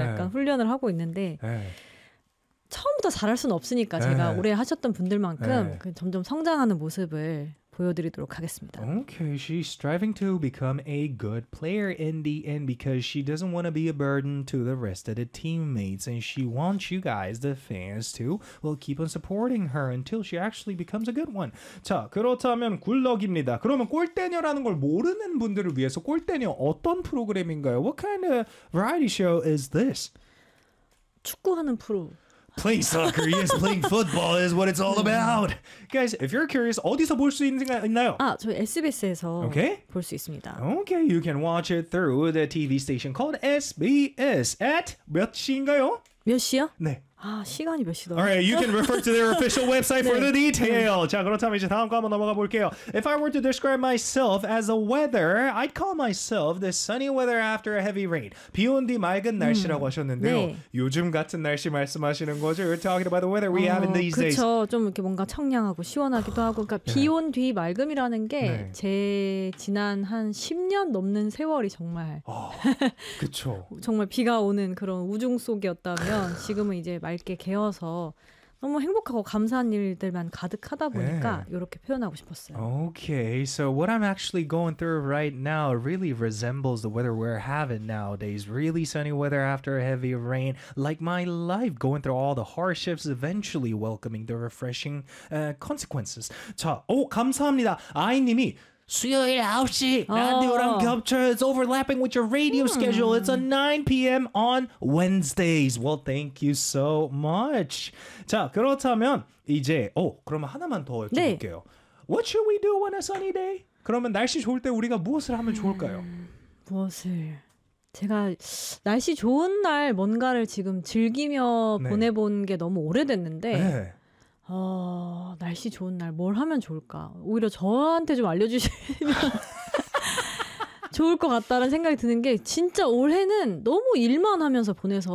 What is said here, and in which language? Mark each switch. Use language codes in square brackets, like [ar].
[ko] 약간 훈련을 하고 있는데 네. 처음부터 잘할 수는 없으니까 네. 제가 오래 하셨던 분들만큼 네. 점점 성장하는 모습을 보여드리도록 하겠습니다. [en] Okay, she's striving to become a good player in the end because she doesn't want to be a burden to the rest of the teammates and she wants you guys, the fans, to well, keep on supporting her until she actually becomes a good one. [ko] 자, 그렇다면 굴럭입니다. 그러면 골대녀라는 걸 모르는 분들을 위해서 골대녀 어떤 프로그램인가요? [en] What kind of variety show is this? [ko] 축구하는 프로. [en] Playing soccer, yes, playing football is what it's all about. Guys, if you're curious, [ko] 어디서 볼 수 있는가 있나요? 아, 저희 SBS에서 okay. 볼 수 있습니다. [en] Okay, you can watch it through the TV station called SBS at [ko] 몇 시인가요? 몇 시요? 네. 아 시간이 몇 시더라? [en] All right, you can refer to their official website for 네. the detail. [ko] 자 그렇다면 이제 다음 과목 넘어가 볼게요. [en] If I were to describe myself as a weather, I'd call myself the sunny weather after a heavy rain. [ko] 비 온 뒤 맑은 날씨라고 하셨는데요. 네. 요즘 같은 날씨 말씀하시는 거죠? [en] We're talking about the weather we have in these [ko] 그쵸. [en] days. [ko] 그렇죠. 좀 이렇게 뭔가 청량하고 시원하기도 하고 그러니까 비 온 뒤 맑음이라는 게 제 네. 지난 한 10년 넘는 세월이 정말 그렇죠. 정말 비가 오는 그런 우중 속이었다면 지금은 이제 맑게 개어서 너무 행복하고 감사한 일들만 가득하다 보니까 yeah. 이렇게 표현하고 싶었어요. [en] Okay, so what I'm actually going through right now really resembles the weather we're having nowadays. Really sunny weather after a heavy rain. Like my life going through all the hardships, eventually welcoming the refreshing consequences. [ko] 자, 오 감사합니다. 아이님이 수요일 9시 라디오랑 겹쳐 [en] It's overlapping with your radio schedule It's a 9pm on Wednesdays Well, thank you so much [ko] 자, 그렇다면 이제 오, 그러면 하나만 더 여쭤볼게요 네. [en] What should we do on a sunny day? [ko] 그러면 날씨 좋을 때 우리가 무엇을 하면 좋을까요? 무엇을 제가 날씨 좋은 날 뭔가를 지금 즐기며 네. 보내본 게 너무 오래됐는데 네. 날씨 좋은 날 뭘 하면 좋을까? 오히려 저한테 좀 알려주시면 좋을 것 같다는 생각이 드는 게 진짜 올해는 너무 일만 하면서 보내서